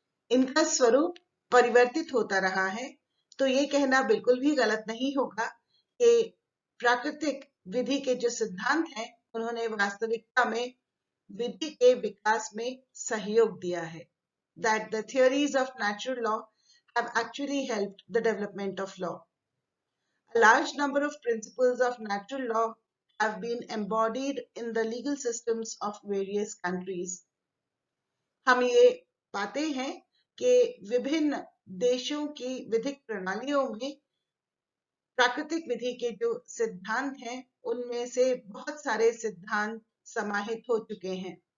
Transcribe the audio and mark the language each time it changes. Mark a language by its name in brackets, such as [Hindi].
[Hindi] इनका स्वरूप परिवर्तित होता रहा है, तो ये कहना बिल्कुल भी गलत नहीं होगा कि प्राकृतिक विधि के जो सिद्धांत हैं उन्होंने वास्तविकता में विधि के विकास में सहयोग दिया है। [English] That the theories of natural law have actually helped the development of law. A large number of principles of natural law have been embodied in the legal systems of various countries. [Hindi] हम ये पाते हैं कि विभिन्न देशों की विधिक प्रणालियों में प्राकृतिक विधि के जो सिद्धांत हैं उनमें से बहुत सारे सिद्धांत समाहित हो चुके हैं।